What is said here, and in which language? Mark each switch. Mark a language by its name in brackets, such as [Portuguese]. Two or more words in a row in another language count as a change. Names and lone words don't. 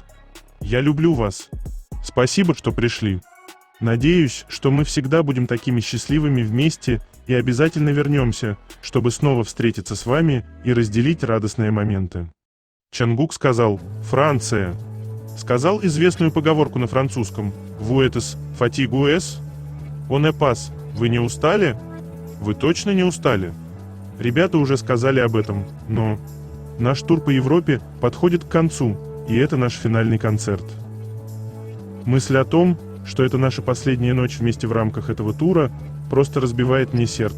[Russian] Я люблю вас. Спасибо, что пришли. Надеюсь, что мы всегда будем такими счастливыми вместе и обязательно вернемся, чтобы снова встретиться с вами и разделить радостные моменты». Чангук сказал: «Франция». Сказал известную поговорку на французском: [French] «Vous êtes fatigués? On est pas». [Russian] Вы не устали? Вы точно не устали? Ребята уже сказали об этом, но наш тур по Европе подходит к концу, и это наш финальный концерт. Мысль о том, что это наша последняя ночь вместе в рамках этого тура, просто разбивает мне сердце.